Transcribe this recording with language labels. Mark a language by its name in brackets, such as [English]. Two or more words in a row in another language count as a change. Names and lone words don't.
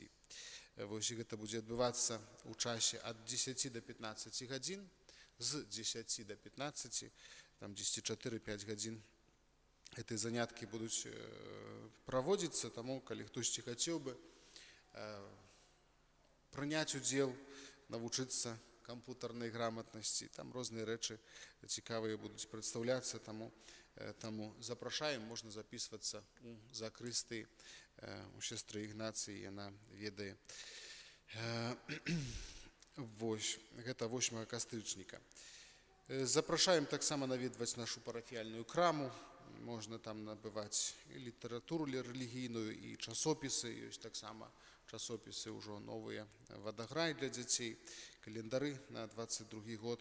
[Belarusian] Вось гэта будзе адбывацца ў часе ад 10 до 15 гадзін, з 10 до 15, там 10-4-5 гадзін. Гэтыя заняткі будуць праводзіцца, таму калі хтосьці хацеў бы прыняць удзел, навучыцца [Ukrainian] комп'ютерної грамотності. Там різні речі цікаві будуть представлятися, тому запрошуємо, можна записуватися у закристи, у сестри Ігнації, вона ведає. [Belarusian] Гэта 8 кастрычніка. Запрашаем таксама наведваць нашу парафіяльную краму. Можна там набываць і літаратуру рэлігійную, і часопісы. Ёсць таксама часопісы ўжо новыя, вадаграй для дзяцей, календары на 22 год.